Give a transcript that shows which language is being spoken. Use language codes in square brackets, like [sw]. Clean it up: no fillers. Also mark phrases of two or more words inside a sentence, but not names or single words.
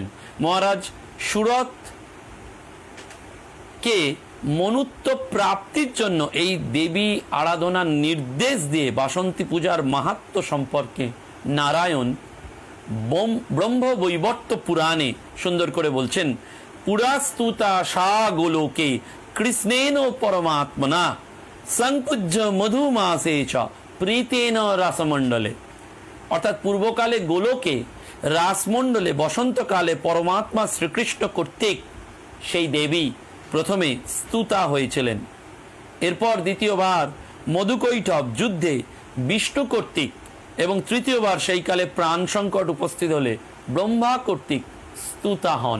[bn] মহারাজ সুরত কে মনুত্ব প্রাপ্তির জন্য এই দেবী আরাধনার নির্দেশ দিয়ে বাসন্তী পূজার মাহাত্ম্য সম্পর্কে নারায়ণ ব্রহ্মবৈবর্ত পুরাণে সুন্দর করে বলছেন, [sa] পুরাস্তুতা সা গোলোকে কৃষ্ণেন পরমাত্মনা সংপূজ্য মধুমাসে চ প্রীতেন রাসমণ্ডলে। [bn] অর্থাৎ পূর্বকালে গোলোকে, রাসমণ্ডলে বসন্তকালে পরমাত্মা শ্রীকৃষ্ণ কর্তৃক সেই দেবী প্রথমে স্তুতা হয়েছিলেন। এরপর দ্বিতীয়বার মধুকৈটভ যুদ্ধে বিষ্ণু কর্তৃক, এবং তৃতীয়বার সেই কালে প্রাণ সংকট উপস্থিত হলে ব্রহ্মা কর্তৃক স্তুতা হন।